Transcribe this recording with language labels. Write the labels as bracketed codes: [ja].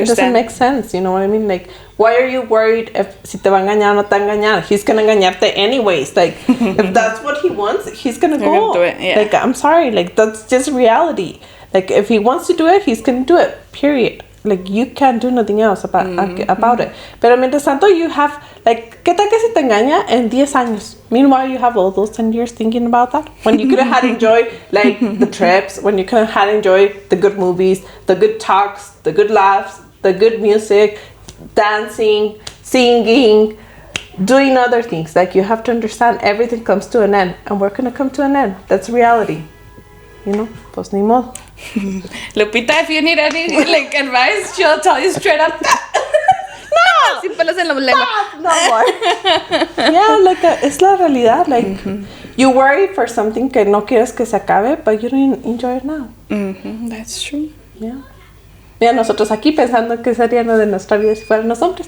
[en] It doesn't make sense, you know what I mean? Like, why are you worried if [es] si te va a engañar [en] o no te va a engañar? He's gonna [es] engañarte [en] anyways. Like, if that's what he wants, he's gonna You're go. gonna do it, yeah. Like, I'm sorry, like, that's just reality. Like, if he wants to do it, he's gonna do it, period. Like, you can't do nothing else about it. [es] Pero mientras tanto, [en] you have, like, [es] ¿qué tal que si te engaña en 10 años? [en] Meanwhile, you have all those 10 years thinking about that. When you could have had enjoyed, like, the trips, when you could have had enjoyed the good movies, the good talks, the good laughs, the good music, dancing, singing, doing other things. Like, you have to understand everything comes to an end. And we're gonna come to an end. That's reality. You know, [es] pues ni modo. [en] Lupita, if you need any like advice, she'll tell you straight up. [es] No, sin pelos en la lengua. [en] No more. Yeah, like [es] es la realidad. [en] Like you worry for something [es] que no quieres que se acabe, [en] but you don't enjoy it now. That's true. Yeah. [es] Mira, nosotros aquí pensando que sería lo de nuestra vida si fueran los hombres.